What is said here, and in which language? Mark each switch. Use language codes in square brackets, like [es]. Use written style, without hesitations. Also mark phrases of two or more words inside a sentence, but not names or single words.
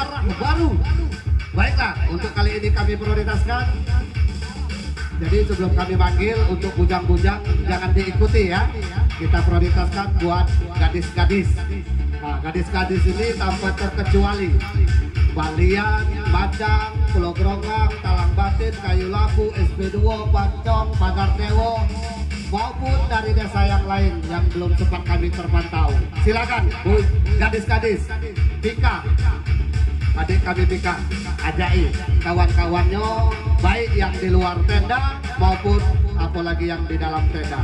[id] baru. Baiklah, untuk kali ini kami prioritaskan. Jadi sebelum kami panggil untuk bujang-bujang jangan diikuti ya. Kita prioritaskan buat gadis-gadis. Nah, gadis-gadis ini tanpa terkecuali Balian, Macang, Pulau Geronggang, Talang Batin, Kayu Labu, SP2, Pancong, Pagar Dewo, maupun dari desa yang lain yang belum sempat kami terpantau. Silakan Bu, gadis-gadis, Pika, adik kami Pika, ajai kawan-kawannya baik yang di luar tenda maupun apalagi yang di dalam tenda.